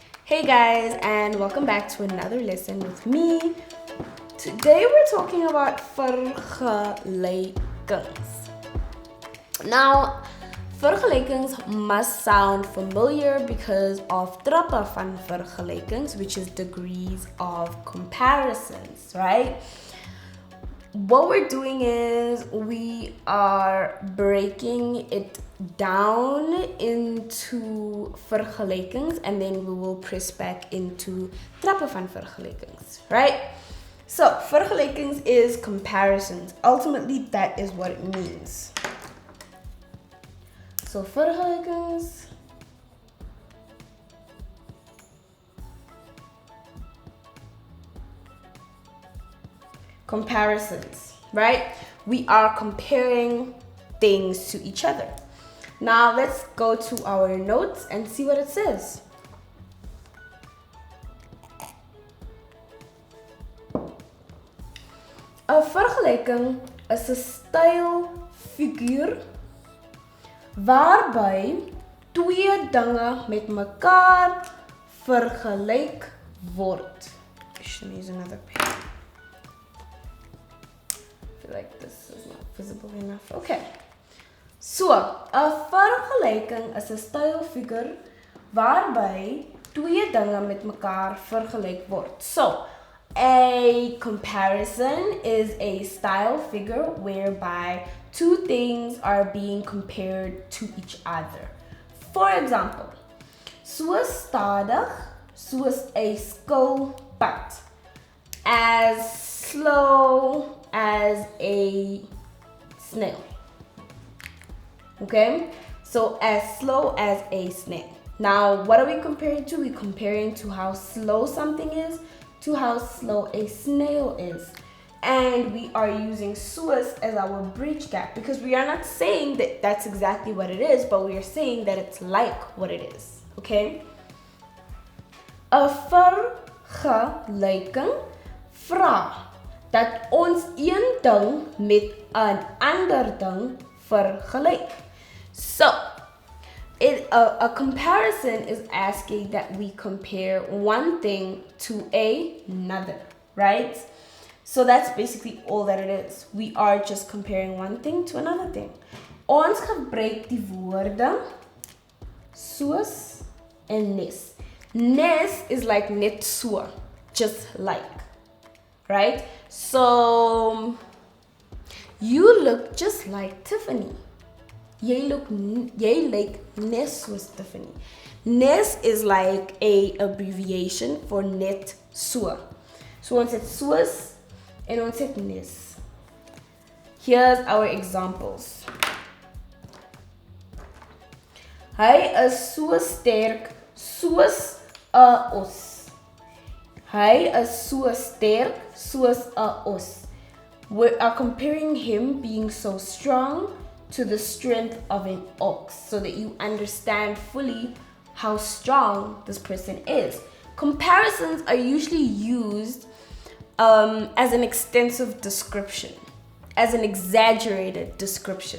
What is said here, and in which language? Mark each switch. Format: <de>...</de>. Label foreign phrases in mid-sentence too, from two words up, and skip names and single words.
<en>Hey guys, and welcome back to another lesson with me. Today we're talking about vergelykings. Now, vergelykings must sound familiar because of</en> <af>trappe van vergelykings,</af> <en>which is degrees of comparisons, right? What we're doing is we are breaking it down into vergelykings and then we will press back into</en> <af>trappe van vergelykings,</af> <en>right? So vergelykings is comparisons. Ultimately, that is what it means. So vergelykings comparisons, right? We are comparing things to each other. Now let's go to our notes and see what it says.</en> <af>A vergelyking is 'n stylfiguur waarby twee dinge met mekaar vergelyk word.</af> <en>I should use another pen. Like this is not visible enough. Okay. So,</en> <af>'n vergelyking is 'n stylfiguur waarby twee dinge met mekaar vergelyk word.</af> <en>So, a comparison is a style figure whereby two things are being compared to each other. For example,</en> <af>soos stadig, soos 'n skilpad,</af> <en>as slow as a snail. Okay, so as slow as a snail. Now, what are we comparing to? We're comparing to how slow something is to how slow a snail is. And we are using soos as our bridge gap because we are not saying that that's exactly what it is, but we are saying that it's like what it is. Okay?</en> <af>'n vergelyking vra dat ons een ding met 'n ander ding vergelyk.</af> <en>So, a comparison is asking that we compare one thing to another, right? So that's basically all that it is. We are just comparing one thing to another thing.</en> <af>Ons gebruik die woorde soos en nes.</af> <en>Nes is like</en> <af>net so,</af> <en>just like, right? So, you look just like Tiffany.</en> <af>Jy like nes soos Tiffany.</af> <en>Nes is like a abbreviation for</en> <af>net so. So ons het soos en ons het nes.</af> <en>Here's our examples.</en> <af>Hy is so sterk soos 'n os. Hy is so sterk soos 'n os.</af> <en>We are comparing him being so strong to the strength of an ox so that you understand fully how strong this person is. Comparisons are usually used as an extensive description, as an exaggerated description.</en>